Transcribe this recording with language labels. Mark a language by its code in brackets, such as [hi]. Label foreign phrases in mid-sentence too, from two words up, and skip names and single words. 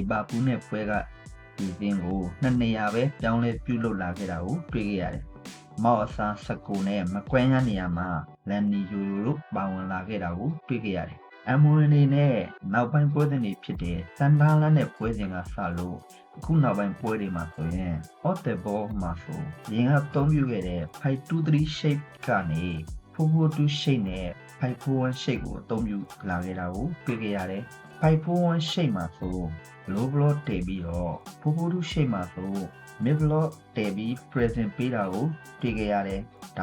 [my] ဗာပူးနဲ့ပွဲကလူစင်းကို2နေရာပဲပြောင်းလဲပြုလုပ်လာခဲ့တာကိုတွေ့ခဲ့ရတယ်။မောက်အစား19နဲ့မကွမ်းရနေရာမှာလန်နီယိုတို့ပါဝင်လာခဲ့တာကိုတွေ့ခဲ့ရတယ်။ M1 အနေနဲ့နောက်ပိုင်းပွဲစဉ်တွေဖြစ်တဲ့စန်ဒါလန်နဲ့ပွဲစဉ်ကစလို့အခုနောက်ပိုင်းပွဲတွေမှာဆိုရင် [en] off the ball [my] မှာဆိုရင်ကသုံးပြခဲ့တဲ့ 5-2-3 shape ကနေ 4-4-2 shape နဲ့ 5-4-1 shape ကိုအသုံးပြုလာခဲ့တာကိုတွေ့ခဲ့ရတယ်။ 5-4-1 shape မှာဆို [en] low block [my] တည်ပြီးတော့ 4-4-2 shape မှာဆို [en] mid block [my] တည်ပြီး present ပေးတာကိုတွေ့ခဲ့ရတယ်။